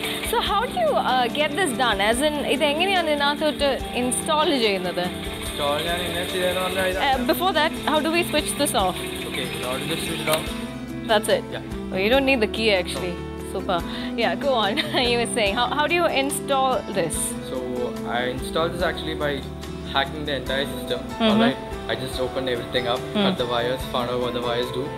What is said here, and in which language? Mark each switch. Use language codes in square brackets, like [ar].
[en] So how do you get this done? [ml] As in, ഇത് എങ്ങനെയാണ് ഇതിനകത്തോട്ട് install ചെയ്യുന്നത്? install ഞാൻ എങ്ങനെ ചെയ്തതെന്ന് പറഞ്ഞാൽ [en] Before that, how do we switch this off? Okay, in order to switch it off. That's it? Yeah. Oh, you don't need the key actually. Super. Yeah, go on. You were saying, how do you install this? So I installed this actually by hacking the entire system. Alright, I just opened everything up, cut the wires, found out what the wires do.